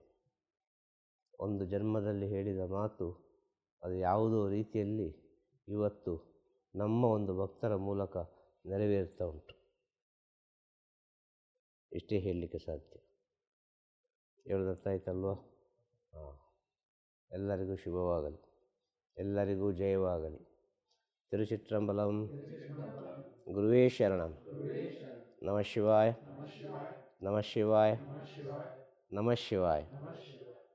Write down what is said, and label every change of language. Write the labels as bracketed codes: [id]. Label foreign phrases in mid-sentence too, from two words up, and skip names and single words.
[kn] ಒಂದು ಜನ್ಮದಲ್ಲಿ ಹೇಳಿದ ಮಾತು ಅದು ಯಾವುದೋ ರೀತಿಯಲ್ಲಿ ಇವತ್ತು ನಮ್ಮ ಒಂದು ಭಕ್ತರ ಮೂಲಕ ನೆರವೇರ್ತಾ ಉಂಟು. ಇಷ್ಟೇ ಹೇಳಲಿಕ್ಕೆ ಸಾಧ್ಯ. ಹೇಳೋದತ್ತಾಯ್ತಲ್ವ? ಎಲ್ಲರಿಗೂ ಶುಭವಾಗಲಿ, ಎಲ್ಲರಿಗೂ ಜಯವಾಗಲಿ. ತಿರುಚಿಟ್ರಂಬಲಂ. [sa] ಗುರುವೇ ಶರಣಂ. ನಮಃ ಶಿವಾಯ, ನಮಃ ಶಿವಾಯ, ನಮಃ ಶಿವಾಯ.